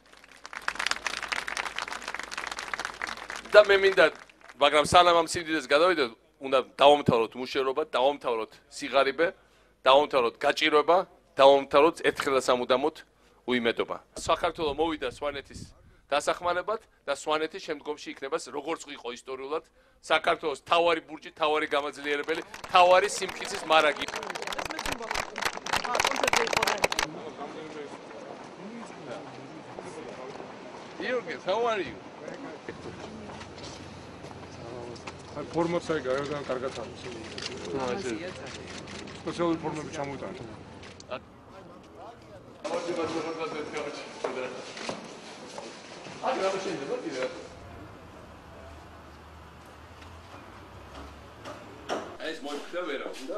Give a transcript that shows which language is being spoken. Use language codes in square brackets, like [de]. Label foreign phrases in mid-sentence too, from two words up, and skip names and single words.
[ka] და მე მინდა, მაგრამ სანამ ამ სიმდიდრეს გადავიდეთ, უნდა დავამთავროთ მუშაობა, დავამთავროთ სიღარიბე, დავამთავროთ გაჭირვება, დავამთავროთ ერთხელ და სამუდამოდ უიმედობა. საქართველო მოვიდა სვანეთის დასახმარებად და სვანეთი შემდგომში იქნება როგორც იყო ისტორიულად საქართველოს თავარი ბურჯი, თავარი გამაძლიერებელი, თავარი სიმტკიცის მარაგი. [en] Jürgen, how are you? [ka] აი ფორმაცია გარედან კარგად არის. სპეციალური ფორმები ჩამოვიტანეთ. ეს მოიქცა ვერა უნდა?